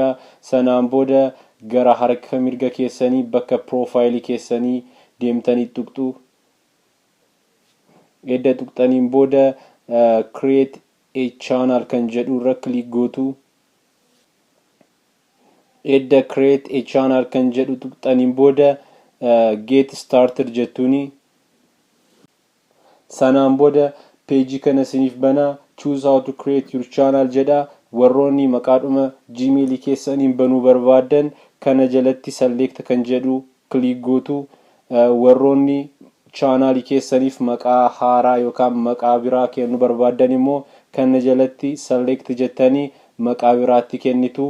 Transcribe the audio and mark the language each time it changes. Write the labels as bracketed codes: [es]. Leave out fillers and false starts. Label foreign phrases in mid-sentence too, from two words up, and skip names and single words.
[om] Sanaan booda gara harka mirga keessanii bakka profile keessanii deemtanii tuqxu. Edda tuqxaniin booda [en] create a channel [om] kan jedhu irra click gootu. Edda [en] create a channel [om] kan jedhu tuqxaniin booda [en] get started [om] jettuni. Sanaan booda page kana isiniif bana. [en] Choose how to create your channel jedha. [om] Warroonni maqaadhuma Gmail keessaniin banuu barbaadan kana jalatti select kan jedhu click gootu. Warroonni chaanaalii keessaniif maqaa haaraa yookaan maqaa biraa kennuu barbaadan immoo kana jalatti select jettanii maqaa biraatti kennitu.